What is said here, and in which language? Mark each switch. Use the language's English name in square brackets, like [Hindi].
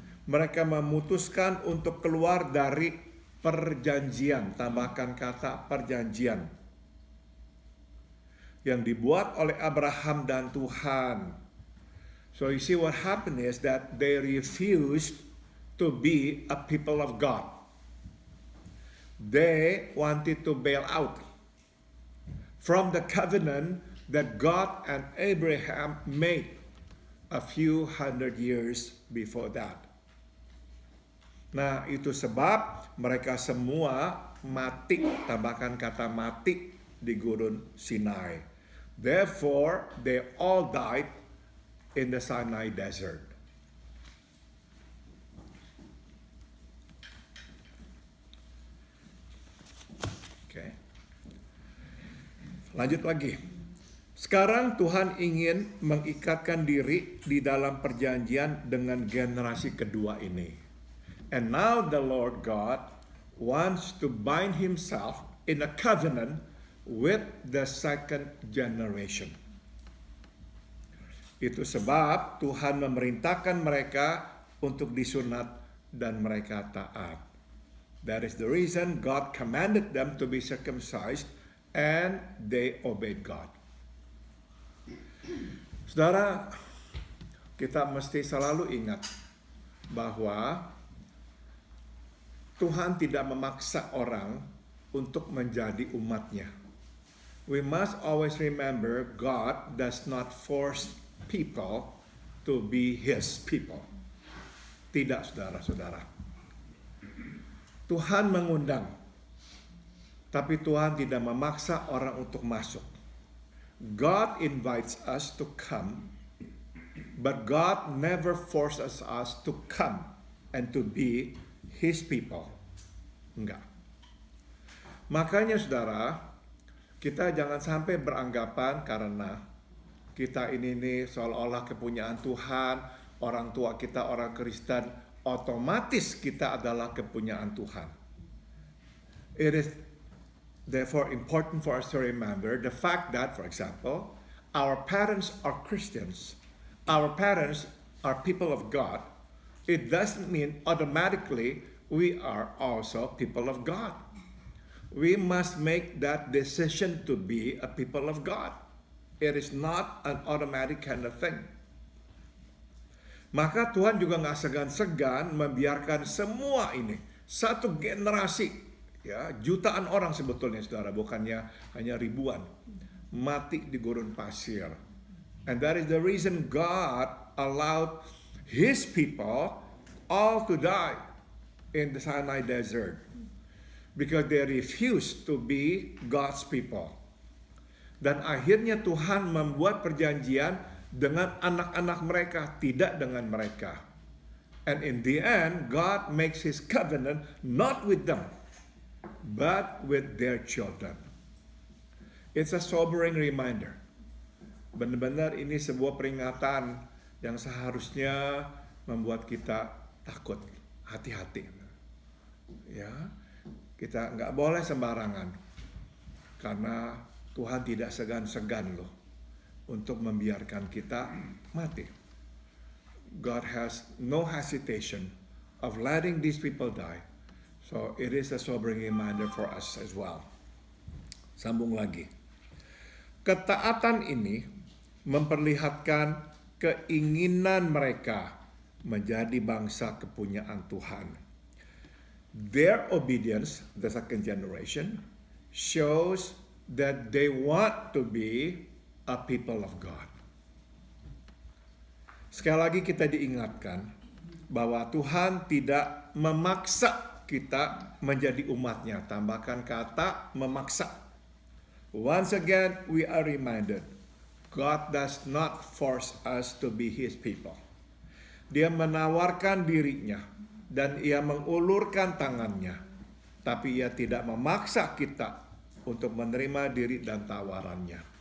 [Indonesian] Mereka memutuskan untuk keluar dari perjanjian, tambahkan kata perjanjian, yang dibuat oleh Abraham dan Tuhan. [English] So you see what happened is that they refused to be a people of God. They wanted to bail out from the covenant that God and Abraham made a few hundred years before that. [Indonesian] Nah, itu sebab mereka semua mati, tambahkan kata mati, di Gurun Sinai. [English] Therefore, they all died in the Sinai desert. [Indonesian] Oke. Lanjut lagi. Sekarang Tuhan ingin mengikatkan diri di dalam perjanjian dengan generasi kedua ini. [English] And now the Lord God wants to bind himself in a covenant with the second generation. [Indonesian] Itu sebab Tuhan memerintahkan mereka untuk disunat dan mereka taat. [English] That is the reason God commanded them to be circumcised and they obeyed God. [Indonesian] Saudara, kita mesti selalu ingat bahwa Tuhan tidak memaksa orang untuk menjadi umatnya. [English] We must always remember God does not force people to be His people. [Indonesian] Tidak, saudara-saudara. Tuhan mengundang, tapi Tuhan tidak memaksa orang untuk masuk. [English] God invites us to come, but God never forces us to come and to be His people. [Indonesian] Enggak. Makanya saudara, kita jangan sampai beranggapan karena kita ini seolah-olah kepunyaan Tuhan, orang tua kita orang Kristen, otomatis kita adalah kepunyaan Tuhan. [English] It is therefore important for us to remember the fact that, for example, our parents are Christians, our parents are people of God. It doesn't mean automatically we are also people of God. We must make that decision to be a people of God. It is not an automatic kind of thing. [Indonesian] Maka Tuhan juga gak segan-segan membiarkan semua ini, satu generasi, ya, jutaan orang sebetulnya saudara, bukannya hanya ribuan, mati di gurun pasir. [English] And that is the reason God allowed His people all to die in the Sinai desert. Because they refused to be God's people. [Indonesian] Dan akhirnya Tuhan membuat perjanjian dengan anak-anak mereka, tidak dengan mereka. [English] And in the end, God makes His covenant not with them, but with their children. It's a sobering reminder. [Indonesian] Benar-benar ini sebuah peringatan yang seharusnya membuat kita takut, hati-hati. Ya, kita nggak boleh sembarangan, karena Tuhan tidak segan-segan loh untuk membiarkan kita mati. [English] God has no hesitation of letting these people die. So it is a sobering reminder for us as well. [Indonesian] Sambung lagi. Ketaatan ini memperlihatkan keinginan mereka menjadi bangsa kepunyaan Tuhan. [English] Their obedience, the second generation, shows that they want to be a people of God. [Indonesian] Sekali lagi kita diingatkan bahwa Tuhan tidak memaksa kita menjadi umatnya. Tambahkan kata memaksa. [English] Once again, we are reminded, God does not force us to be His people. [Indonesian] Dia menawarkan dirinya dan Ia mengulurkan tangannya, tapi Ia tidak memaksa kita untuk menerima diri dan tawarannya.